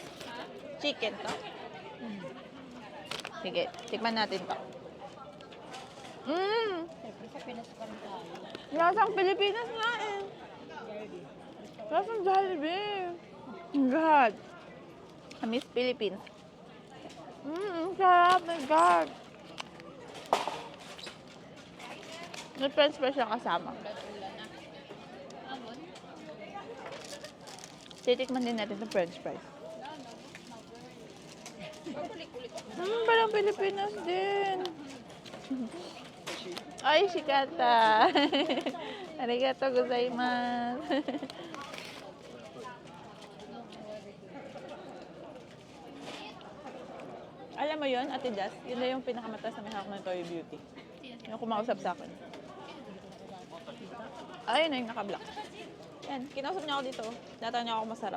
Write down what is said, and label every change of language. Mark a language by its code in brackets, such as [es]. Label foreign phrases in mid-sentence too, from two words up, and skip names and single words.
[tl] Chicken to? Sige, tikman natin to. Lasang Pilipinas nga eh. Lasang Jollibee. God. Miss Philippines. Sarap. [en] My God. [tl] May [en] french fries [tl] siya kasama. Titikman din natin ng [en] french fries. [tl] Parang Pilipinas din. Ay, [ja] shikata. ありがとうございます. [tl] Alam mo yun, Ate Jazz, yun na yung pinakamataas na may hawak ng Toyo Beauty. Yung kumausap sa akin. Ayun na yung naka-black. Yan, kinausap niya ako dito. Natanong niya ako masarap.